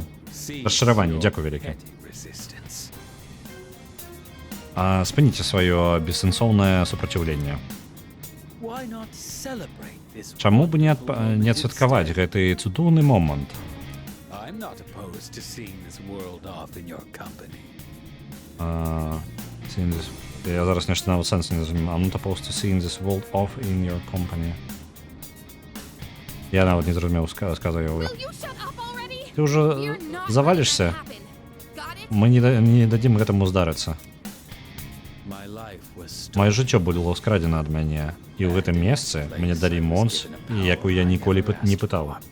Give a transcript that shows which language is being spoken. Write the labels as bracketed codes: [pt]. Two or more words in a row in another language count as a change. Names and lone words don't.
[be] Расчараванне, дзякуй вялікі. Спыніце сваё бессэнсоўнае супраціўленне. Чаму б не адсвяткаваць гэты цудоўны момант? Я зараз нешта нават сэнс не разумею. [en] I'm not opposed to seeing this world off in your company. [be] Я нават не зразумеў сказа яго. Ты ўжо завалішся? Мы не дадзім гэтаму здарыцца. Маё жыццё было скрадзена ад мяне, і ў гэтым месцы мне далі монс, якую я ніколі не пытаў.